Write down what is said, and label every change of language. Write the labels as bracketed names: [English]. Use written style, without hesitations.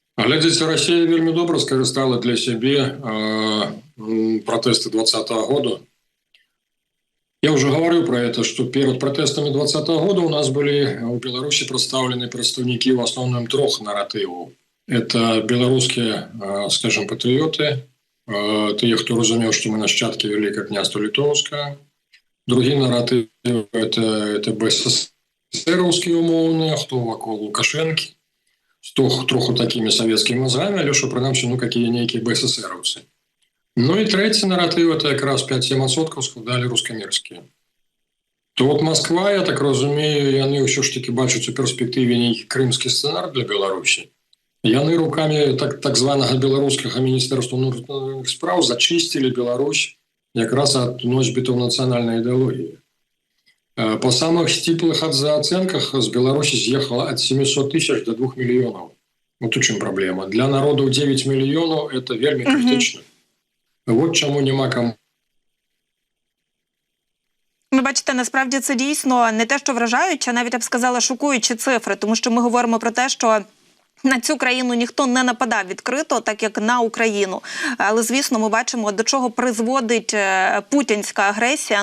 [Belarusian] Глядзіце, Расія вельмі добра скарыстала для сябе пратэсты 2020 года. [Russian] Я уже говорил про это, что перед протестами 2020 года у нас были в Беларуси представлены представники в основном 3 наративов. Это белорусские, скажем, патриоты, те, кто разумел, что мы нащадки Великого княства Литовского. Другие наративы – это БССРовские умовные, кто вокруг Лукашенки, с троху такими советскими мозгами, але что, принаймні, какие-некие БССРовцы. [Ukrainian] Ну і третій наратив – это якраз 5-7% складали рускомірські. [Belarusian] То от Москва, [Ukrainian] я так розумію, [Belarusian] яны ўсё ж таки бачаць у перспектыве нейкі крымскі сцэнар для Беларусі. Яны руками так званага беларускага міністэрства ўнутраных спраў зачистили Беларусь якраз ад носьбітаў нацыянальнай ідэалогіі. По самых сціплых ацэнках з Беларусі з'ехала ад 700 тысяч до 2 мільёнаў. Вот у чым праблема. Для народу 9 мільёнаў – это вельмі критично. Вот чому нема кому. [Ukrainian] Ви бачите, насправді це дійсно не те, що вражаюче, а навіть, я б сказала, шокуючі цифри, тому що ми говоримо про те, що на цю країну ніхто не нападав відкрито, так як на Україну. Але, звісно, ми бачимо, до чого призводить путінська агресія.